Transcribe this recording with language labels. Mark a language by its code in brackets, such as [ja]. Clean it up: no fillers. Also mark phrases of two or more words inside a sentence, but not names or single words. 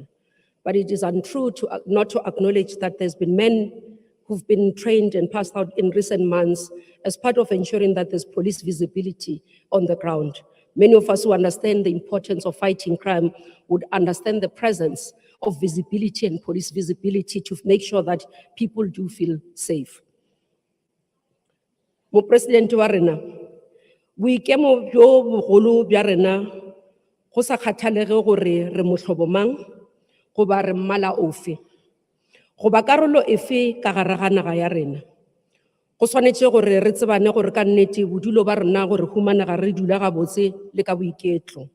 [en] But it is untrue not to acknowledge that there's been men who've been trained and passed out in recent months as part of ensuring that there's police visibility on the ground. Many of us who understand the importance of fighting crime would understand the presence of visibility and police visibility to make sure that people do feel safe. [nso] Mo President wa rena, boikemo bjo bogolo bja rena go sa kgathalege gore re mohlobo mang goba re mmala ofe. Goba karolo efe ka gare ga naga ya rena. Go tshwanetse gore re tsebane gore ka nnete bodulo ba rena gore humanega re dula ga botse le ka boiketlo.